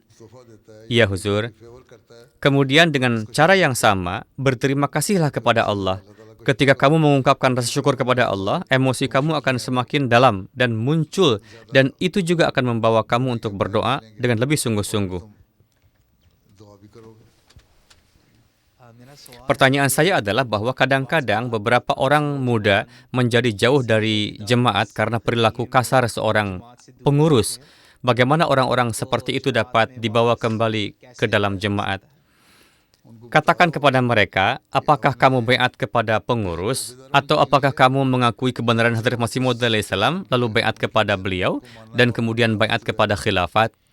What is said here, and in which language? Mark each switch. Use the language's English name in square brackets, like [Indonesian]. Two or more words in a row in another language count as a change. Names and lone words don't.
[Indonesian] Iya, Huzur. Kemudian dengan cara yang sama, berterima kasihlah kepada Allah. Ketika kamu mengungkapkan rasa syukur kepada Allah, emosi kamu akan semakin dalam dan muncul, dan itu juga akan membawa kamu untuk berdoa dengan lebih sungguh-sungguh. [Hindi] दुआ भी करोगे। [Indonesian] Pertanyaan saya adalah bahwa kadang-kadang beberapa orang muda menjadi jauh dari jemaat karena perilaku kasar seorang pengurus. Bagaimana orang-orang seperti itu dapat dibawa kembali ke dalam jemaat? Katakan kepada mereka, apakah kamu baiat kepada pengurus atau apakah kamu mengakui kebenaran Hadrat Masih Maud alaihissalam lalu baiat kepada beliau dan kemudian baiat kepada khilafat?